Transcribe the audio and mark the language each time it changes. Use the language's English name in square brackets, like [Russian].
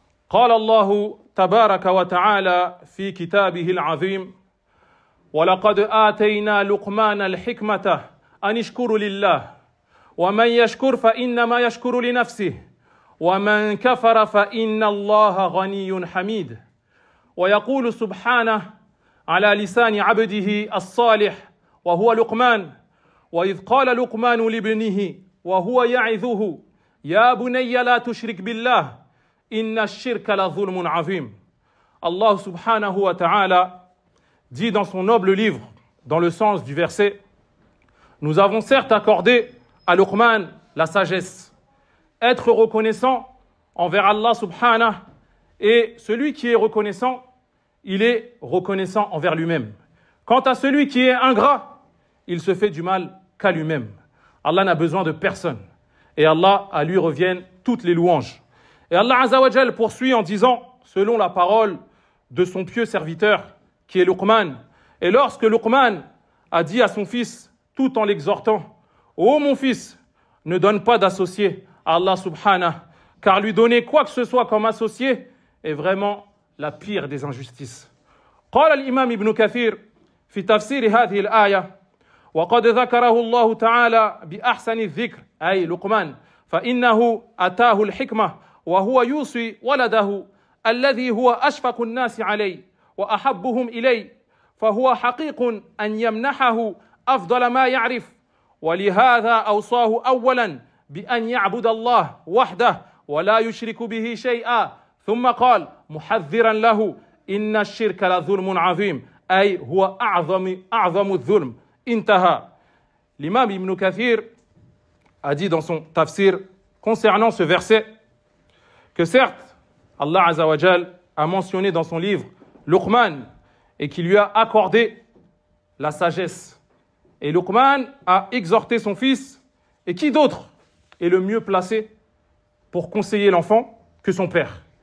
[Arabic] قال الله تبارك وتعالى في كتابه العظيم ولقد آتينا لقمان الحكمة أن اشكر لله ومن يشكر فإنما يشكر لنفسه ومن كفر فإن الله غني حميد ويقول سبحانه على لسان عبده الصالح وهو لقمان وإذ قال لقمان لابنه وهو يعظه يا بني لا تشرك بالله إن الشرك لظلم عظيم. [French] Allah subhanahu wa ta'ala dit dans son noble livre, dans le sens du verset, nous avons certes accordé à Luqman la sagesse, être reconnaissant envers Allah subhanahu, et celui qui est reconnaissant, il est reconnaissant envers lui-même. Quant à celui qui est ingrat, il se fait du mal qu'à lui-même. Allah n'a besoin de personne. Et Allah, à lui reviennent toutes les louanges. Et Allah Azza wa Jal poursuit en disant, selon la parole de son pieux serviteur, qui est Luqman, et lorsque Luqman a dit à son fils, tout en l'exhortant, « Ô mon fils, ne donne pas d'associé à Allah subhanahu, car lui donner quoi que ce soit comme associé est vraiment la pire des injustices. » [Arabic] قال الإمام ابن كثير في تفسير هذه الآية وقد ذكره الله تعالى بأحسن الذكر أي لقمان فإنه أتاه الحكمة وهو يوصي ولده الذي هو أشفق الناس عليه وأحبهم إليه فهو حقيق أن يمنحه أفضل ما يعرف ولهذا أوصاه أولا بأن يعبد الله وحده ولا يشرك به شيئا ثم قال محذرا له إن الشرك لظلم عظيم أي هو أعظم الظلم انتهى. [French] L'imam Ibn Kathir a dit dans son tafsir concernant ce verset que certes Allah Azza wa Jal a mentionné dans son livre Luqman et qu'il lui a accordé la sagesse. Et Luqman a exhorté son fils, et qui d'autre est le mieux placé pour conseiller l'enfant que son père?